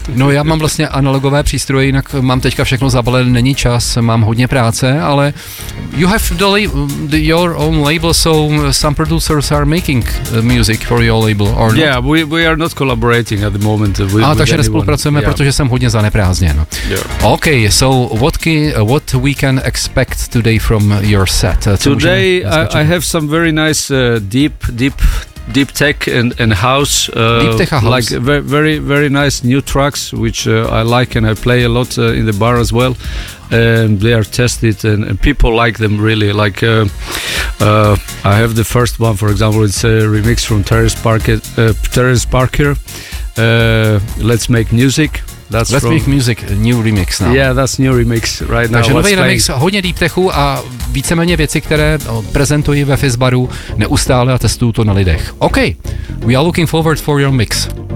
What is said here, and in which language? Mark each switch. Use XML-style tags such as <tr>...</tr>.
<cs>No, já mám vlastně analogové přístroje, jinak mám teďka všechno zabalené, není čas, mám hodně práce, ale</cs> <en>you have your own label, so some producers are making music for your label, or not? Yeah, we are not collaborating at the moment.</en> <cs>Takže nespolupracujeme,</cs> <en>yeah.</en> <cs>Protože jsem hodně zaneprázdněn.</cs> <en>Yeah. Okay, so what we can expect today from your set? Today I have some very nice deep tech and house, deep tech house, like very very nice new tracks which I like and I play a lot in the bar as well. And they are tested and people like them really. Like I have the first one, for example, it's a remix from Terrence Parker. Let's make music. New remix now. Yeah, that's new remix right now.</en> <cs>Takže nový remix, hodně deep techu a víceméně věci, které prezentuji ve Fizzbaru neustále a testuju to na lidech.</cs> <en>Okay, we are looking forward for your mix.</en>